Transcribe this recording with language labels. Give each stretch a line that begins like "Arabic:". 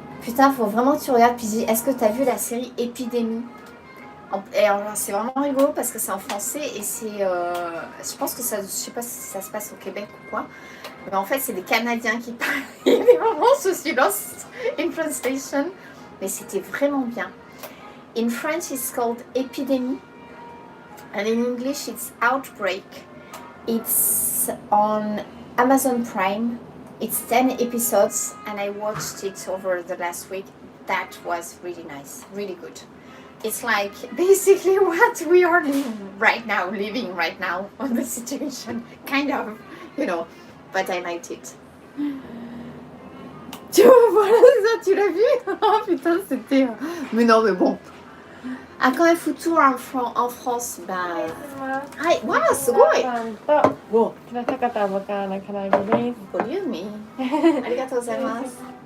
French: Putain, faut vraiment que tu regardes. Puis est-ce que tu as vu la série Épidémie? Et alors, c'est vraiment rigolo parce que c'est en français et c'est... je pense que ça... Je sais pas si ça se passe au Québec ou quoi. Mais en fait, c'est des Canadiens qui parlent. Il y a des moments où je suis
English: lost in translation.
French: Mais c'était vraiment bien.
English: In French, it's called Epidemic. And in English, it's Outbreak. It's on Amazon Prime. It's 10 episodes. And I watched it over the last week. That was really nice. Really good. It's like basically what we are living right now, on the situation. Kind of, you know. But I liked it.
French: Tu vois, voilà ça, tu l'as vu? Oh putain, c'était... Mais non, mais bon. Ah, quand elle fout tout en France, bah...
Japanese: Ah, wow, すごい! お、きなさかたばかな唐揚げです。ボリューミー。ありがとうございます。